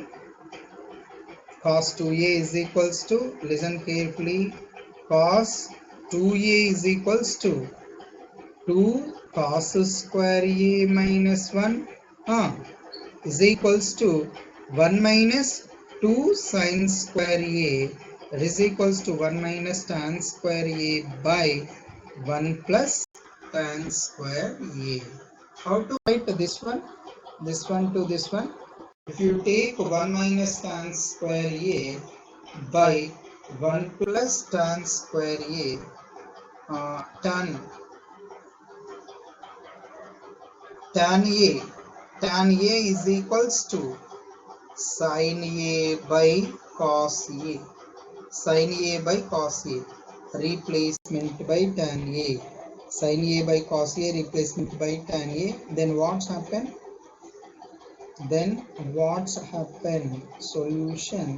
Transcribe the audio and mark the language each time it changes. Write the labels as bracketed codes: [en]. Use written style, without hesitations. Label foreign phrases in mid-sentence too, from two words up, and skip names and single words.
[en] Cos 2A is equals to, listen carefully, cos 2A is equals to 2 cos square A minus 1 is equals to 1 minus 2 sin square A, that is equals to 1 minus tan square A by 1 plus tan square A. How to write this one? This one to this one. If you take 1 minus tan square A by 1 plus tan square A, tan tan A is equals to sin A by cos A. Sin A by cos A. Replacement by tan A. Sin A by cos A, replacement by tan A. Then what's happen? Solution.